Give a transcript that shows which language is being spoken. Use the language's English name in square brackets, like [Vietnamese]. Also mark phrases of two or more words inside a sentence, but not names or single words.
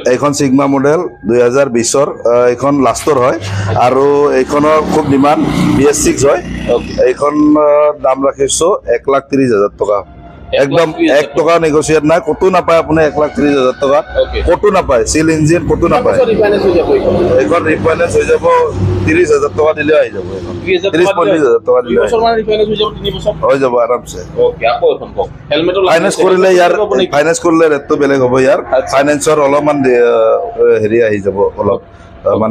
[Assamese] এইখন চিগমা মডেল 2020ৰ, এইখন লাষ্টৰ হয়, আৰু এইখনৰ খুব ডিমাণ্ড BS6 হয়। এইখন দাম ৰাখিছোঁ 1,30,000 টকা, একদম 1 টকা নেগচিয়েট নাই, ক'তো নাপায় আপুনি 1,30,000 টকা, Okay. ক'তো নাপায়, চিল ইঞ্জিন ক'তো নাপায়। [Bangla] রিফাইন্যান্স হয়ে যাবো এখানে [Assamese] এইখন ৰিফাইনেন্স হৈ যাব 30,000 টকা দিলে আহি যাব, এইখন 30-35,000 টকা দিলে 2 বছর মানে ৰিফাইন্যান্স হৈ যাব 3 বছর হৈ যাব আৰামছে। ওকে আকৌ এখন কওক হেলমেটৰ ফাইনেন্স কৰিলে ইয়াৰ ফাইনেন্স কৰিলে ৰেটটো বেলেগ হ'ব ইয়াৰ, আচ্ছা। ফাইনেন্সৰ অলপমান হেৰি আহি যাব, অলপ মানে